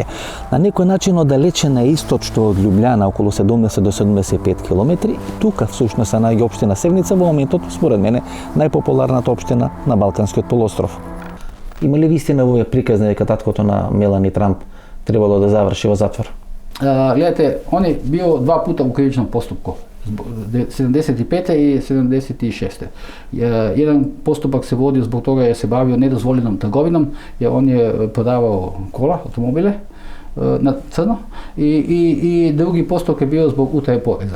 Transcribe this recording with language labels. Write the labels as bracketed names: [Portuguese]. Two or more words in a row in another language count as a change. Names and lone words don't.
[Macedonian] На некој начин оддалечена е источно од Љубљана, околу 70 до 75 километри. Тука всушност се наоѓа општина Севница, во моментот, според мене, најпопуларната општина на Балканскиот полуостров. Има ли вистина во овие приказни дека таткото на Мелани Трамп требало да заврши во затвор? [Serbian] Gledajte, on je bio 2 puta u krivičnom postupku, 75. i 76. Jedan postupak se vodio zbog toga jer se bavio nedozvoljenom trgovinom, jer on je prodavao kola, automobile na crno, i drugi postupak je bio zbog utaje poreza.